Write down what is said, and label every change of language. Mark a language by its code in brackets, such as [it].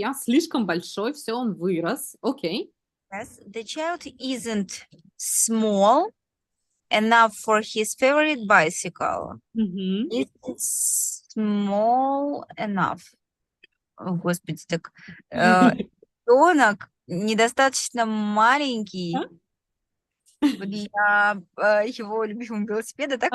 [ru] Yeah, слишком большой, все, он вырос. [en] Okay. Yes, the child isn't small enough for his favorite bicycle. Мгм. It's small enough. [ru] О, Господи, так ребенок недостаточно маленький А? для его любимого велосипеда, так